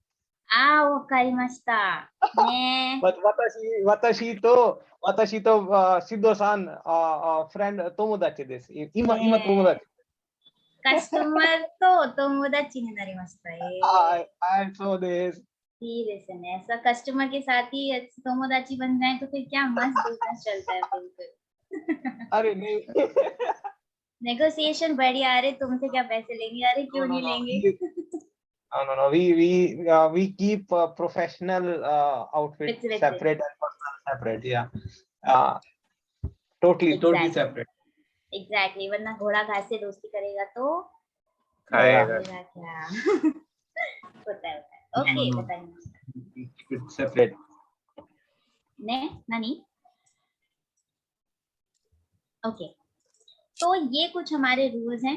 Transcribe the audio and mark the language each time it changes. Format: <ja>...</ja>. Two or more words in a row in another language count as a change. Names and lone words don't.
<ja>わかりました。ね。私とシドさん、フレンド、友達です。今友達。カスタマーと友達になりました。はい、そうです。いいですね。</ja> <hi>ऐसा कस्टमर के साथ ही तोमोदाची बन जाए तो फिर क्या मस्त बिजनेस चलता है बिल्कुल। अरे नहीं, नेगोशिएशन बढ़िया। अरे तुमसे क्या पैसे लेंगे? अरे क्यों नहीं लेंगे?</hi> <en>No. We keep professional outfit separate and personal separate. Yeah. Totally separate. Exactly.</en> <hi>वरना घोड़ा घास से दोस्ती करेगा तो खाएगा क्या? होता है। ओके, बताइए।</hi> <en>सेपरेट</en> <ja>ね 何.</ja> <hi>ओके, तो ये कुछ हमारे रूल्स हैं।</hi>